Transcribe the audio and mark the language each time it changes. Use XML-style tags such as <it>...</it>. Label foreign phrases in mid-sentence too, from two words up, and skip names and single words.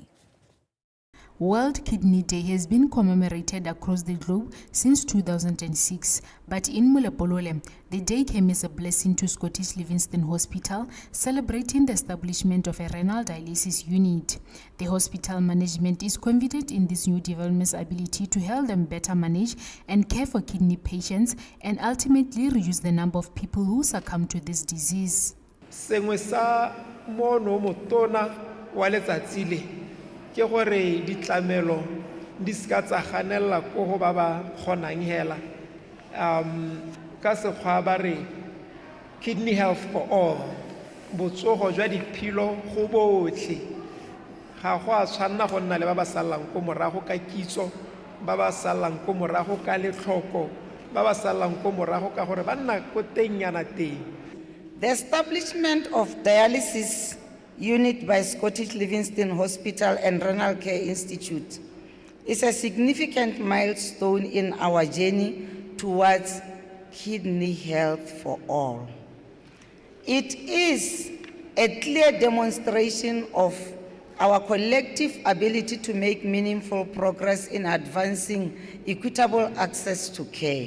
<en>World Kidney Day has been commemorated across the globe since 2006, but in Molepolole, the day came as a blessing to Scottish Livingston Hospital, celebrating the establishment of a renal dialysis unit. The hospital management is confident in this new development's ability to help them better manage and care for kidney patients and ultimately reduce the number of people who succumb to this disease.</en> <tn>Ke gore ditlamelo di ska tsa ganella ko go ba ba kgonang hela ka sekgwa ba re</tn> <en>kidney health for all</en> <tn>botsogo jwa diphilo go botlhe ga go a tshwanna go nna le ba ba salang ko morago ka kitso ba ba salang ko morago ka letlhoko ba ba salang ko morago ka gore ba nna ko teng yana teng.</tn> <en>The establishment of dialysis unit by Scottish Livingston Hospital and Renal Care Institute is a significant milestone in our journey towards kidney health for all. It is a clear demonstration of our collective ability to make meaningful progress in advancing equitable access to care.</en>